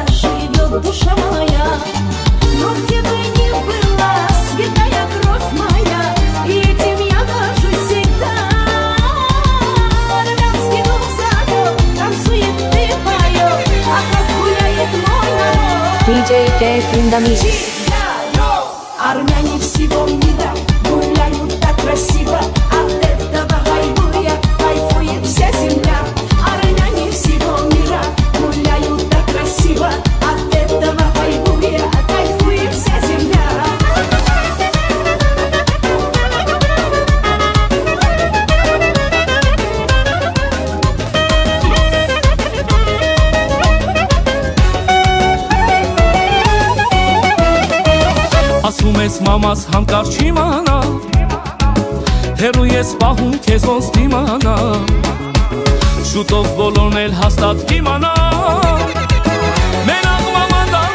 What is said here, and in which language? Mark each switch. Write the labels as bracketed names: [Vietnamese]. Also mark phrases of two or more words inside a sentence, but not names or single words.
[Russian] живет душа моя Но где бы ни была святая кровь моя И этим я горжусь всегда Армянский дух зовет, танцует и поет А как гуляет мой народ [English] DJ J in the mix. [Russian] Армяне всего мира гуляют так красиво От этого хайбуя кайфует вся земля Армяне всего мира гуляют так красиво От этого хайбуя кайфует вся земля [Armenian] Ասում ես մամաս հանկարծ չիմանա Հերու ես պահում քեզ ոնց դիմանա Շուտով բոլորն էլ հաստատ կիմանա Մենակ մաման դա